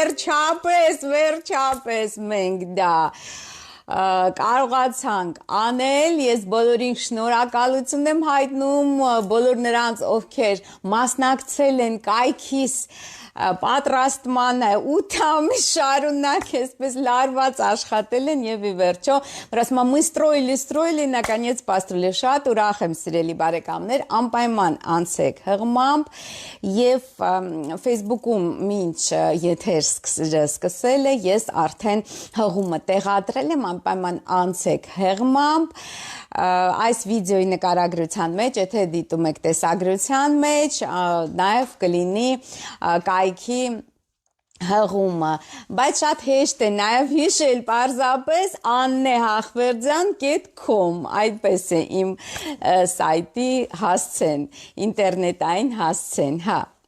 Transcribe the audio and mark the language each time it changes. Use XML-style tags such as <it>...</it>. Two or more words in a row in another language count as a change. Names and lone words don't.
<hy>վերջապես մենք դա կարողացանք անել, ես բոլորին շնորհակալություն եմ հայտնում, բոլոր նրանց, ովքեր մասնակցել են կայքիս պատրաստմանը, 8 ամիս շարունակ այսպես լարված աշխատել են եւ ի վերջո, որ ասում եմ,</hy> <ru>мы строили, наконец построили,</ru> <hy>շատ ուրախ եմ սիրելի բարեկամներ, անպայման անցեք հղմամբ եւ Facebook-ում մինչ եթեր սկսել է, ես արդեն հղումը տեղադրել եմ, անպայման անցեք հղմամբ, այս վիդեոյի նկարագրության մեջ, եթե դիտում եք տեսագրության մեջ, նաև կլինի կայքի հղումը, բայց շատ հեշտ է նաև հիշել պարզապես Աննե Հախվերդյան.com, այդպես է իմ սայտի հասցեն, ինտերնետային հասցեն, հա։</hy>